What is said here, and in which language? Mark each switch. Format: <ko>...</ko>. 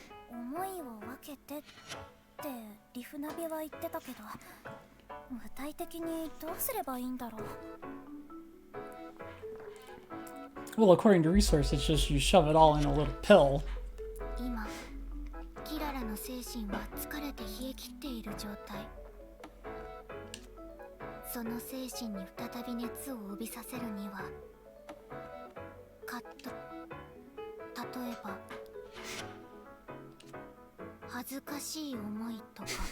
<ja>思いを分けてってリフナビは言ってたけど、具体的にどうすればいいんだろう。</ja> <en>Well, according to Resource, it's just you shove it all in a little pill.</en> <ja>今キララの精神は疲れる状態。その精神に再び熱を帯びさせるには例えば恥ずかしい思いとか。</ja>